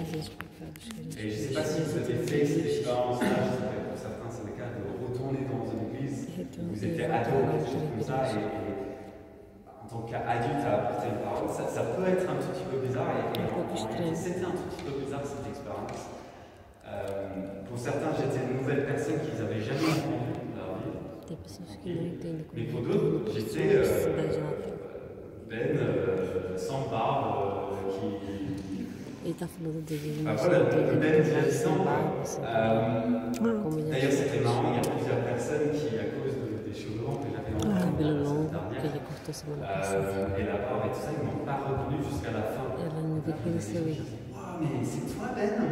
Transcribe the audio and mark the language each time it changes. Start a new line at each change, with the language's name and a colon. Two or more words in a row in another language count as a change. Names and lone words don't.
French: Et je ne sais pas si vous avez fait cette expérience-là, je sais pas, pour certains c'est le cas de retourner dans une église où vous étiez ado ou quelque chose comme ça, et en tant qu'adulte à apporter une parole, ça peut être un tout petit peu bizarre, et c'était un tout petit peu bizarre cette expérience. Pour certains, j'étais une nouvelle personne qu'ils n'avaient jamais entendue dans leur vie. Mais pour d'autres, j'étais sans barbe,
Portuguese: Ele está falando dele,
French: d'ailleurs, c'était marrant, il y a plusieurs personnes qui, à cause des cheveux longs que j'avais entendu la semaine dernière, et la barbe et tout ça, ils ne m'ont pas reconnu jusqu'à la fin. Wow, mais c'est toi, Ben?